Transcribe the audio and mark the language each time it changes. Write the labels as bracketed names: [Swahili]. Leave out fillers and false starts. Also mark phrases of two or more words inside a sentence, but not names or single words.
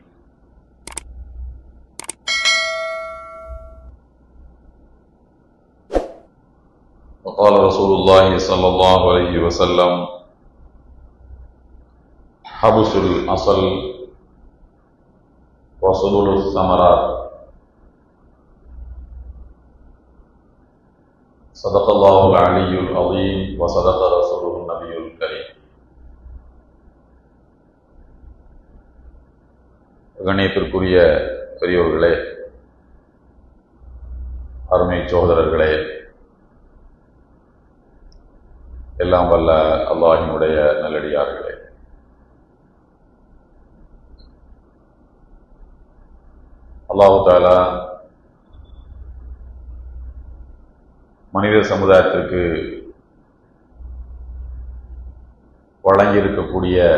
[Arabic] وقال رسول الله صلى الله عليه وسلم: حبس الأصل وصلول الثمرات. صدق الله العلي العظيم وصدق رسوله النبي الكريم. [Tamil] கண்ணியத்திற்குரிய பெரியோர்களே, அருமை சகோதரர்களே, எல்லாம் வல்ல அல்லாஹ்வினுடைய நல்லடியார்களே, அல்லாஹ் தஆலா மனித சமுதாயத்திற்கு வழங்கியிருக்கக்கூடிய